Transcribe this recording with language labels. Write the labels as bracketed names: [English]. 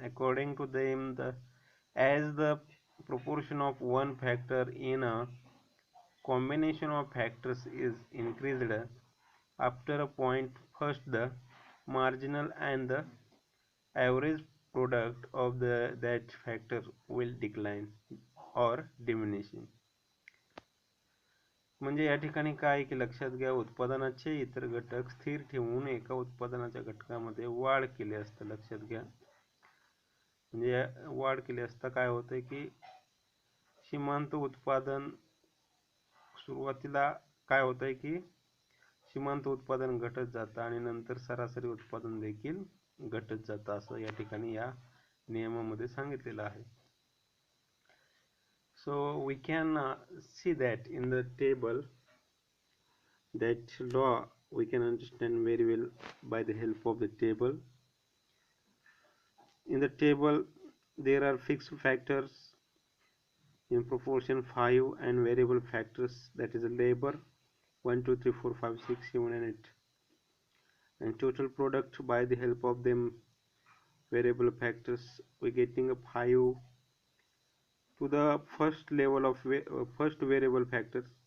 [English] According to them, as the proportion of one factor in a combination of factors is increased, after a point first the marginal and the average product of that factor will decline or diminishing. [Marathi] म्हणजे या ठिकाणी काय की लक्षात घ्या, उत्पादनाचे इतर घटक स्थिर ठेवून एका उत्पादनाच्या घटकामध्ये वाढ केली असता. लक्षात घ्या, म्हणजे वाढ केली असता काय होतंय की सीमांत उत्पादन सुरुवातीला काय होतंय की सीमांत उत्पादन घटत जातं आणि नंतर सरासरी उत्पादन देखील घटत जातं, असं या ठिकाणी या नियमामध्ये सांगितलेलं आहे. [English] So we can see that in the table, that law we can understand very well by the help of the table. In the table there are fixed factors in proportion 5 and variable factors, that is labor 1 2 3 4 5 6 7 and 8, and total product by the help of them variable factors we getting a 5 to the first level of first variable factors